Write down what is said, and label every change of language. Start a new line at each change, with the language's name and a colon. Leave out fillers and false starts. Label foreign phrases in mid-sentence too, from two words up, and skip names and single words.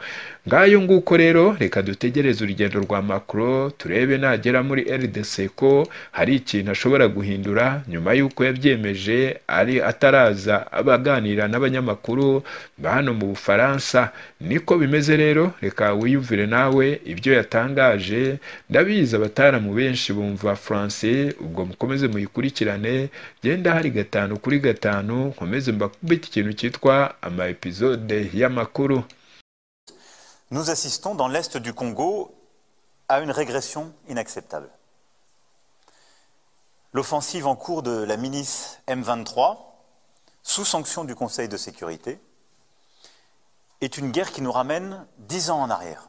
Kinyarwanda: Ngayo nguko rero reka dutegereze urugendo rwa Macron turebe nagera muri RDC ko hari ikintu ashobora guhindura nyuma y'uko yabyemeje ari ataraza abaganira n'abanyamakuru hano mu Bufaransa. Niko bimeze rero, reka wiyumvire nawe ibyo yatangaje. Ndabizi abataramu benshi bumva français, ubwo mukomeze muyikurikirane, genda hari 5 kuri 5 nkomeze mbakubita ikintu cyitwa ama episode y'amakuru.
French: Nous assistons dans l'est du Congo à une régression inacceptable. L'offensive en cours de la milice M23, sous sanction du Conseil de sécurité, est une guerre qui nous ramène 10 ans en arrière.